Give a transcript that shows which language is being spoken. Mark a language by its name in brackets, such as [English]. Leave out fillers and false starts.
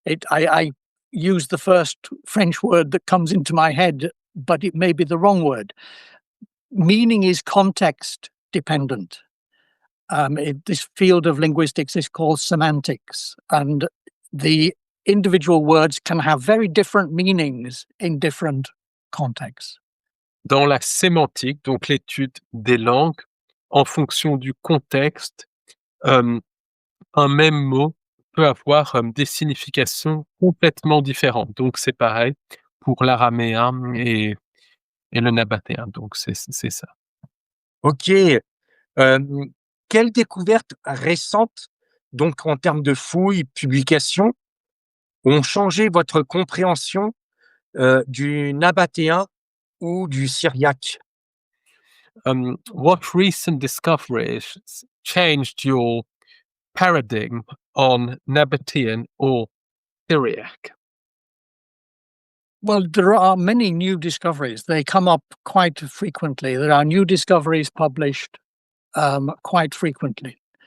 [English] I use the first French word that comes into my head, but it may be the wrong word. Meaning is context dependent. This field of linguistics is called semantics, and the individual words can have very different meanings in different contexts. [French] Dans la sémantique, donc l'étude des langues, en fonction du contexte, un même mot peut avoir des significations complètement différentes. Donc c'est pareil pour l'araméen et le nabatéen. Donc c'est ça. OK. Quelles découvertes récentes, donc en termes de fouilles, publications, ont changé votre compréhension du nabatéen ou du syriaque? [English] What recent discoveries changed your paradigm on Nabatean or Syriac? Well, there are many new discoveries. They come up quite frequently. There are new discoveries published quite frequently.